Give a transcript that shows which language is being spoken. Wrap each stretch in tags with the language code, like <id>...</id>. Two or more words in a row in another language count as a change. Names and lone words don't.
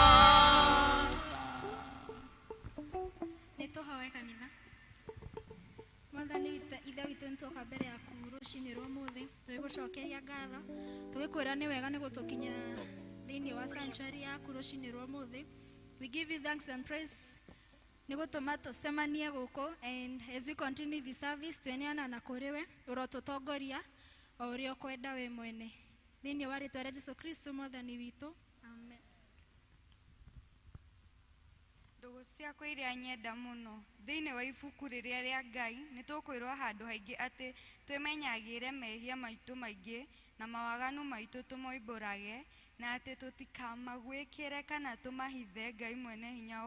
<ki>nĩtũhoe kanitha. Mwathani ithe witũ nĩtwoka mbere yaku rũcinĩ rwa ũmũthĩ tũgĩgũcokeria ngatho tũgĩkwĩra nĩ wega nĩ gũtũkinya thĩinĩ wa sanctuary yaku rũcinĩ rwa ũmũthĩ.</ki> <en>We give you thanks and praise</en> <ki>nĩ gũtũma tũcemanie gũkũ,</ki> <en>and as we continue the service</en> <ki>tweneana na kũrĩ we ũrotũtongoria o ũrĩa ũkwenda we mwene thĩinĩ wa rĩtwa rĩa Jesũ Kristo mwathani witũ, amen. Ndũgũ ciakwa iria nyenda mũno thĩinĩ wa ibuku rĩrĩa rĩa Ngai nĩtũkwĩrwo handũ haingĩ atĩ twĩmenyagĩre mehia maitũ maingĩ na mawaganu maitũ tũmoimbũrage na atĩ tũtikamagwĩkĩre kana tũmahithe Ngai mwene hinya</ki>